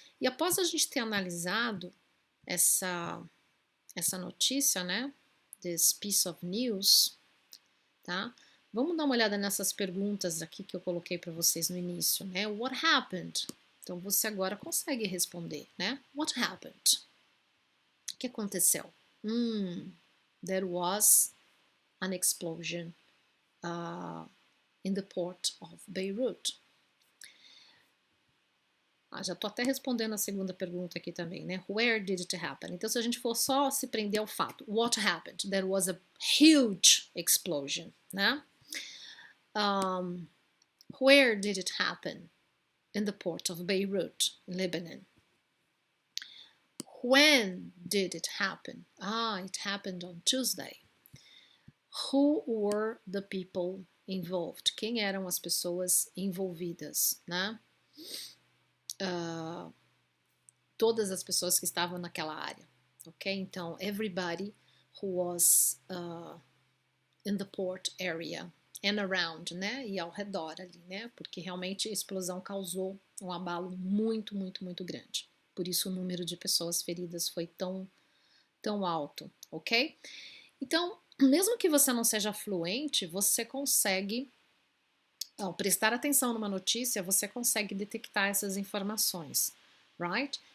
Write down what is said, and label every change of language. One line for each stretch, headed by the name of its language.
Portuguese: E após a gente ter analisado essa notícia, né?
English: This piece of news,
Portuguese: tá? Vamos dar uma olhada nessas perguntas aqui que eu coloquei para vocês no início, né?
English: What happened?
Portuguese: Então você agora consegue responder, né?
English: What happened?
Portuguese: O que aconteceu?
English: There was an explosion in the port of Beirut.
Portuguese: Já estou até respondendo a segunda pergunta aqui também, né?
English: Where did it happen?
Portuguese: Então, se a gente for só se prender ao fato,
English: what happened? There was a huge explosion, né? Where did it happen? In the port of Beirut, Lebanon. When did it happen? It happened on Tuesday. Who were the people involved?
Portuguese: Quem eram as pessoas envolvidas, né? Todas as pessoas que estavam naquela área, ok?
English: Então, everybody who was in the port area and around, né?
Portuguese: E ao redor ali, né? Porque realmente a explosão causou um abalo muito, muito, muito grande. Por isso o número de pessoas feridas foi tão alto, ok? Então, mesmo que você não seja fluente, você consegue Ao prestar atenção numa notícia, você consegue detectar essas informações, right?